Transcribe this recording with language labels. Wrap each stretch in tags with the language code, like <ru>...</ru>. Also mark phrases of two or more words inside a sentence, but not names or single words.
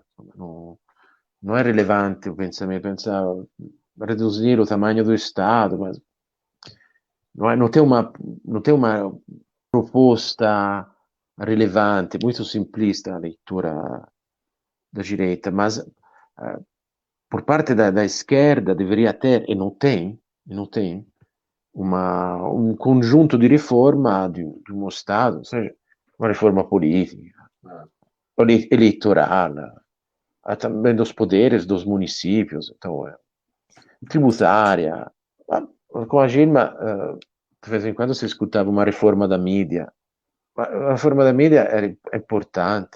<pt>Não é relevante o pensamento. Pensa reduzir o tamanho do Estado, mas não tem uma proposta relevante, muito simplista a leitura da direita, mas por parte da esquerda deveria ter, e não tem, um conjunto</pt> <it>di riforma di uno Stato,</it> <pt>uma reforma política, eleitoral, também dos poderes dos municípios, então, tributária. Com a Dilma, de vez em quando se escutava uma reforma da mídia. A reforma da mídia era importante.</pt>